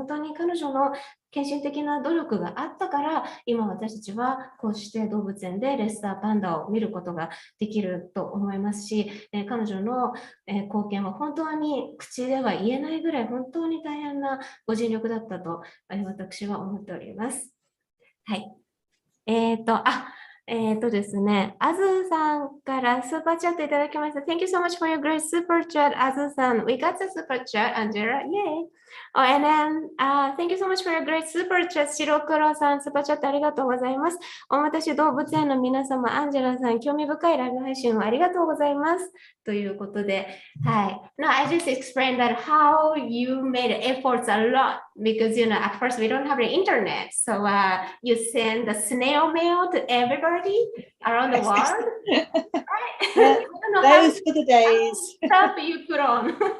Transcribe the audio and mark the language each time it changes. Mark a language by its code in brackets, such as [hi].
[ja] 本当に彼女の献身的な努力があったから、今私たちはこうして動物園でレッサーパンダを見ることができると思いますし、彼女の貢献は本当に口では言えないぐらい本当に大変なご尽力だったと私は思っております。はい。ですね、あずさんからスーパーチャットいただきました。 [en] Thank you so much for your great super chat, あずさん。We got the super chat, Angela. Yay! Oh, and then, thank you so much for your great super chat, 白黒さん。 [ja] スーパーチャットありがとうございます。おまたし動物園の皆様、アンジェラさん、興味深いライブ配信をありがとうございます。ということで、はい。 [en] No, I just explained that how you made efforts a lot because, at first we don't have the internet. So you send the snail mail to everybody around the world. Yeah, those were the days. Stuff you put on.